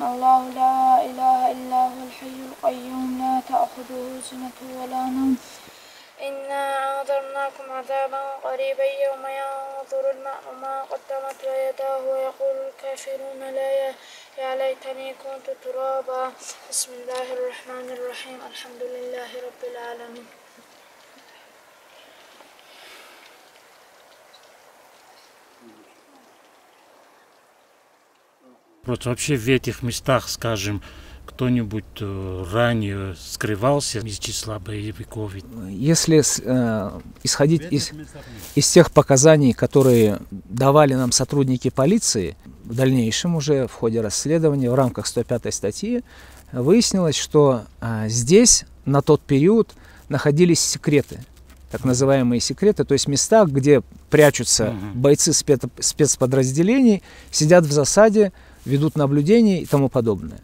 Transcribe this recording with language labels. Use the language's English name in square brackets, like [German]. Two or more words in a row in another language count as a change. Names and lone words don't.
[Arabic] الله لا إله إلا هو الحي القيوم لا تأخذه سنة ولا نوم إنا أنذرناكم عذابا قريبا يوم ينظر المرء ما قدمت يداه ويقول الكافرون يا ليتني كنت ترابا. بسم الله الرحمن الرحيم. الحمد لله رب العالمين. [Russian] Вот вообще в этих местах, скажем, кто-нибудь ранее скрывался из числа боевиков? Если исходить из тех показаний, которые давали нам сотрудники полиции, в дальнейшем уже в ходе расследования в рамках 105 статьи выяснилось, что здесь на тот период находились секреты, так называемые секреты, то есть места, где прячутся бойцы спецподразделений, сидят в засаде, ведут наблюдения и тому подобное.